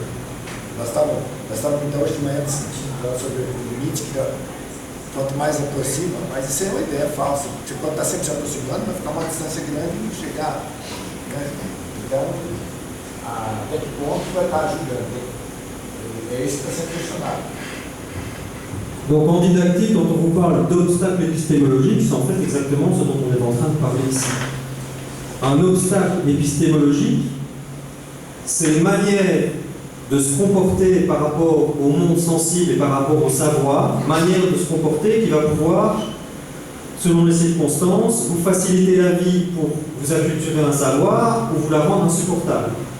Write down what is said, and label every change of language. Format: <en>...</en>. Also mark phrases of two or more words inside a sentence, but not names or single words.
<pt>Nós estávamos então hoje de manhã discutindo sobre o limite, que quanto mais aproxima, mas isso é uma ideia falsa. Você pode estar sempre se aproximando, vai ficar uma distância grande e não chegar, né? Então, até que ponto vai estar ajudando? É isso que está sendo questionado.</pt> <fr>Donc en didactique, quand on vous parle d'obstacles épistémologiques, c'est en fait exactement ce dont on est en train de parler ici. Un obstacle épistémologique, c'est une manière de se comporter par rapport au monde sensible et par rapport au savoir, manière de se comporter qui va pouvoir, selon les circonstances, vous faciliter la vie pour vous acculturer un savoir ou vous la rendre insupportable.</fr>